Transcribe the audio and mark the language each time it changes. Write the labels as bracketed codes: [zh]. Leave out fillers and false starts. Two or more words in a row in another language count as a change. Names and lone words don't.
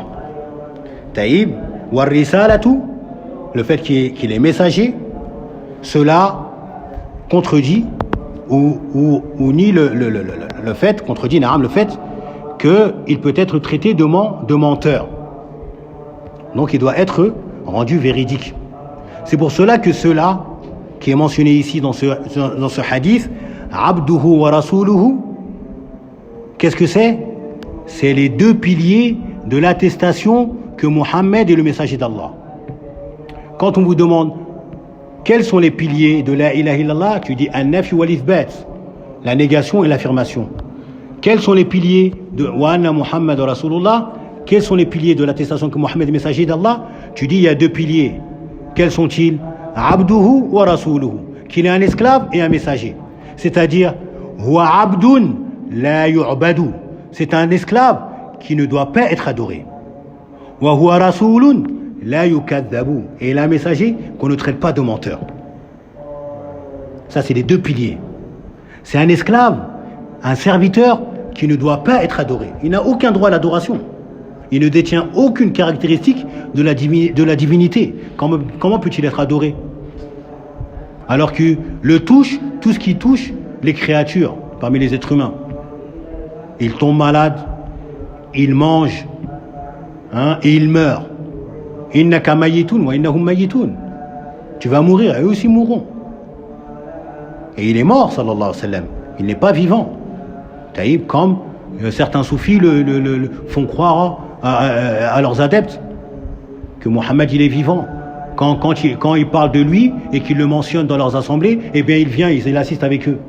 [fr] Taïb, warrisalatu, le fait qu'il est messager, cela contredit ou nie le fait, contredit le fait qu'il peut être traité de menteur. Donc il doit être rendu véridique. C'est pour cela que cela qui est mentionné ici dans ce hadith, [ar] عبده ورسوله, [fr] qu'est-ce que c'est? C'est les deux piliers de l'attestation que Mohammed est le messager d'Allah. Quand on vous demande quels sont les piliers de [ar] لا إله إلا الله, [fr] tu dis [ar] النفي والإثبات, [fr] la négation et l'affirmation. Quels sont les piliers de [ar] وأن محمدا رسول الله? [fr] Quels sont les piliers de l'attestation que Mohammed est messager d'Allah? Tu dis il y a deux piliers. Quels sont-ils? [ar] عبده ورسوله. [fr] Qu'il est un esclave et un messager. C'est-à-dire, [ar] هو عبد لا يعبد. [fr] C'est un esclave qui ne doit pas être adoré. [ar] وهو رسول لا يكذب. [fr] Et il est un messager qu'on ne traite pas de menteur. Ça, c'est les deux piliers. C'est un esclave, un serviteur qui ne doit pas être adoré. Il n'a aucun droit à l'adoration. Il ne détient aucune caractéristique de la divinité. Comment peut-il être adoré? Alors que tout ce qui touche les créatures parmi les êtres humains. Il tombe malade, il mange, et il meurt. [ar] إنك ميت وإنهم ميتون. [fr] Tu vas mourir, et eux aussi mourront. Et il est mort, [ar] صلى الله عليه وسلم. [fr] Il n'est pas vivant. Taïb, comme certains soufis le font croire à leurs adeptes, que Mohammed il est vivant. Quand ils parlent de lui et qu'ils le mentionnent dans leurs assemblées, eh bien il vient, il assiste avec eux.